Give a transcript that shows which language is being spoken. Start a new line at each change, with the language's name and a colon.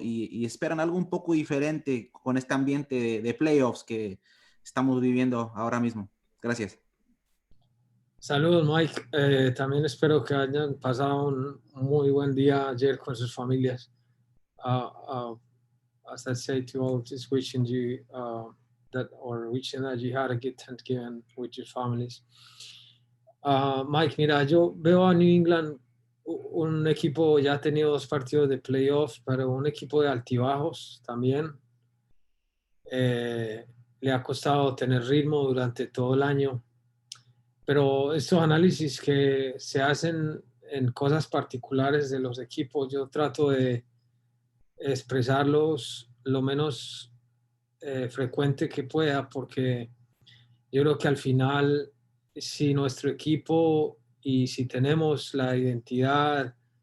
Spanish: Y esperan algo un poco diferente con este ambiente de playoffs que estamos viviendo ahora mismo. Gracias. Saludos, Mike. También espero que hayan pasado un muy buen día ayer con sus familias.
English: As I say to all, just wishing you wishing that you had a good Thanksgiving with your families.
Spanish: Mike, mira, yo veo a New England un equipo, ya ha tenido 2 partidos de playoffs, pero un equipo de altibajos también. Le ha costado tener ritmo durante todo el año. Pero estos análisis que se hacen en cosas particulares de los equipos, yo trato de expresarlos lo menos frecuente que pueda, porque yo creo que al final, si nuestro equipo y si tenemos la identidad